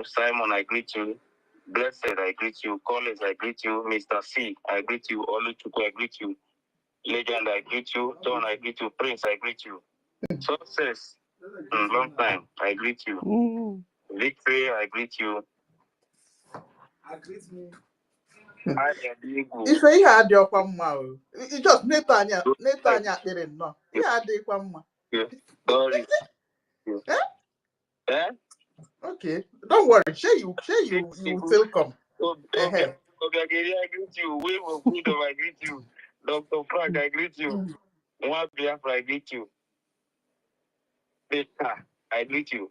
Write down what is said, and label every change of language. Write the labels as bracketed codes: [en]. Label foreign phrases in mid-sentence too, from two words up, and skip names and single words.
[en] Simon, I greet you. Blessed, I greet you. Collins, I greet you. Mr. C, I greet you. Oluchukwu, I greet you. Legend, I greet you. John, I greet you. Prince, I greet you. Success, long time, I greet you. Victory, I greet you. [ig] Ife ihe adịọkwa mma o. Just Netanya akpịrị nnọọ. Ihe adịkwa mma. [en] Sorry. Okay, don't worry. You still come. Okay, I greet you. Wave of freedom, I greet you. Dr. Frank, I greet you. One Biafra, I greet you. I greet you.